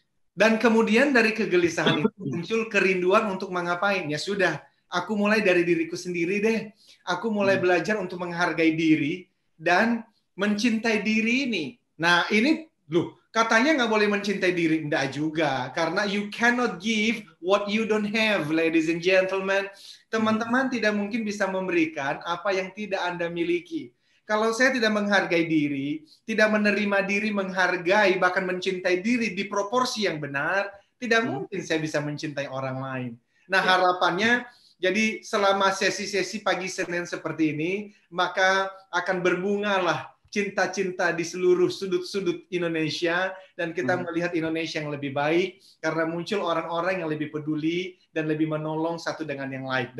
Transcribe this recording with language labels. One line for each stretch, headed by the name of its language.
Indonesian: Dan kemudian dari kegelisahan itu muncul kerinduan untuk mengapain? Ya sudah, aku mulai dari diriku sendiri deh. Aku mulai belajar untuk menghargai diri dan mencintai diri ini. Nah, ini loh, katanya nggak boleh mencintai diri. Enggak juga. Karena
English: you cannot give what you don't have, ladies and gentlemen.
Indonesian: Teman-teman tidak mungkin bisa memberikan apa yang tidak Anda miliki. Kalau saya tidak menghargai diri, tidak menerima diri, menghargai, bahkan mencintai diri di proporsi yang benar, tidak mungkin saya bisa mencintai orang lain. Nah, harapannya, jadi selama sesi-sesi pagi Senin seperti ini, maka akan berbungalah cinta-cinta di seluruh sudut-sudut Indonesia, dan kita melihat Indonesia yang lebih baik karena muncul orang-orang yang lebih peduli dan lebih menolong satu dengan yang lain.